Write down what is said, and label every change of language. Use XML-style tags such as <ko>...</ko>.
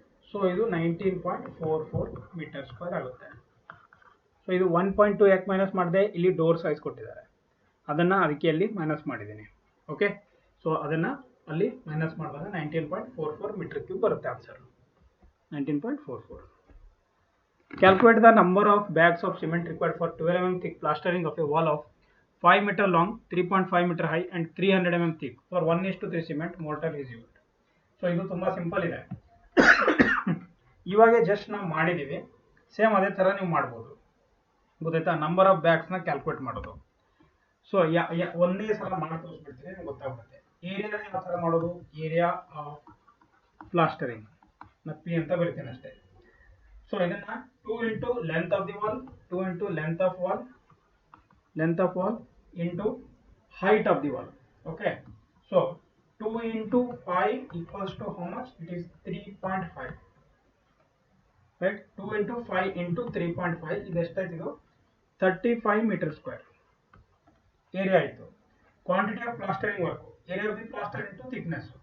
<kn>So ಇದು 19.44 metre square ಆಗುತ್ತೆ. So ಇದು 1.2 ಯಾಕೆ ಮೈನಸ್ ಮಾಡಿದೆ? ಇಲ್ಲಿ ಡೋರ್ ಸೈಜ್ ಕೊಟ್ಟಿದ್ದಾರೆ, ಅದನ್ನು ಅದಕ್ಕೆ ಅಲ್ಲಿ ಮೈನಸ್ ಮಾಡಿದ್ದೀನಿ. ಓಕೆ. ಸೊ ಅದನ್ನು ಅಲ್ಲಿ ಮೈನಸ್ ಮಾಡಿದಾಗ 19.44 ಮೀಟರ್ ಕ್ಯೂಬ್ ಬರುತ್ತೆ answer. 19.44.</kn> <en>Calculate the number of bags of cement required for 12 mm thick plastering of a wall of 5 meter long, 3.5 meter high and 300 mm thick for 1:3 cement mortar is used.</en> <kn>So ಇದು ತುಂಬಾ simple ಇದೆ. ಇವಾಗ just ನಾವು ಮಾಡಿದೀವಿ, same ಅದೇ ತರ ನೀವು ಮಾಡ್ಬೋದು. ಗೊತ್ತಾಯ್ತಾ? ನಂಬರ್ ಆಫ್ ಬ್ಯಾಗ್ಸ್ ನ ಕ್ಯಾಲ್ಕುಲೇಟ್ ಮಾಡೋದು. ಸೊ ಒಂದೇ ಸಲ ಮಾಡಿ ತೋರಿಸ್ಬಿಡ್ತೀನಿ, ನಿಮ್ಗೆ ಗೊತ್ತಾಗುತ್ತೆ. ಏರಿಯಾ ಯಾವ ತರ ಮಾಡೋದು? ಏರಿಯಾ ಆಫ್ ಪ್ಲಾಸ್ಟರಿಂಗ್ ನ ಪಿ ಅಂತ ಬರೀತೀನಿ ಅಷ್ಟೇ. ಸೊ ಇದನ್ನ</kn> <en>2 into length of the wall, 2 into length of wall into height of the wall. Okay. So 2 into 5 equals to how much? It is 3.5. Right? 2 into 5 into 3.5</en> <kn>ಇದು ಎಷ್ಟಾಯ್ತು? 35 metre square area ಆಯಿತು.</kn> <en>Quantity of plastering work, area of the plaster into thickness.</en>